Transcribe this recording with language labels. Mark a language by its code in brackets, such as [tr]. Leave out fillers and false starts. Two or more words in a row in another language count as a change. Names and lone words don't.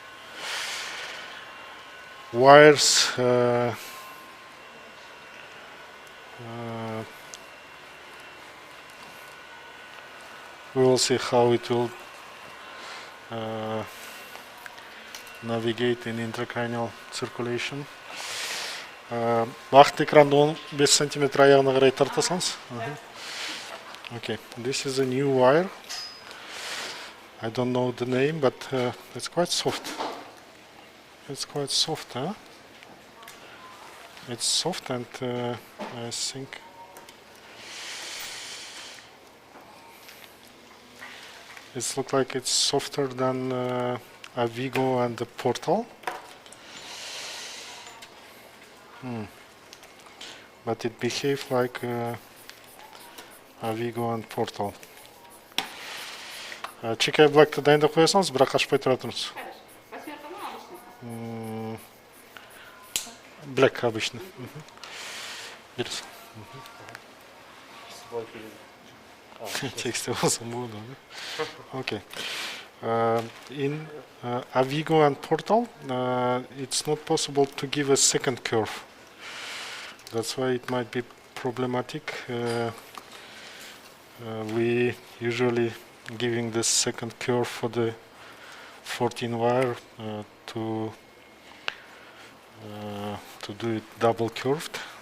[en] wires we will see how it will navigate in intracranial circulation. [kk] Бақыт экранды 15 см аяғына қарай тарта салыңыз. [en] Okay, this is a new wire. I don't know the name, but it's quite soft. It's quite soft, huh? It's soft, and I think It looks like it's softer than Avigo and the Portal. But it behaves like Avigo and Portal. [kk] Чекай Black'ты дайындап қоясаңыз, бірақ ашпай тұра тұрыңыз. [ru] Black обычно. [kk] Бересің. Тексте болсын болды. [en] Okay. In Avigo and Portal, it's not possible to give a second curve. That's why it might be problematic. We usually giving the second curve for the 14 wire to do it double curved.